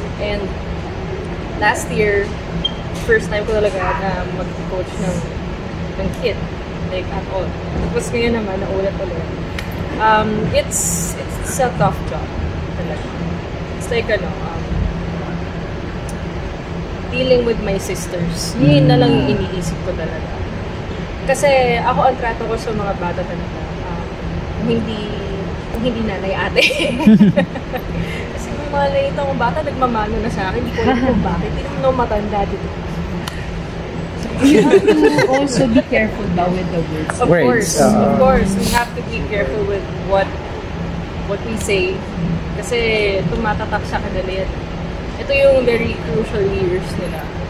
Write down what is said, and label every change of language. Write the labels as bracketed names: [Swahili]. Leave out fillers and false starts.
[English] And last year, first time [Filipino] ko talaga na [English] mag-coach ng kid, like at all. [Filipino] Tapos ngayon naman, naulit ulit. [English] It's a tough job [Filipino] talaga. [English] It's like dealing with my sisters. [Filipino] Yun na lang yung iniisip ko talaga. Kasi ako ang trato ko sa mga bata talaga. Hindi nanay ate. Kasi may mga lalit akong bata, nagmamano na sa akin. Hindi ko alam kung bakit. Hindi naman matanda dito. [English] You have to also be careful daw with the words. Of course. We have to be careful with what we say. [Filipino] Kasi tumatatak sa kanila yan. Ito yung [English] very crucial years [Filipino] nila.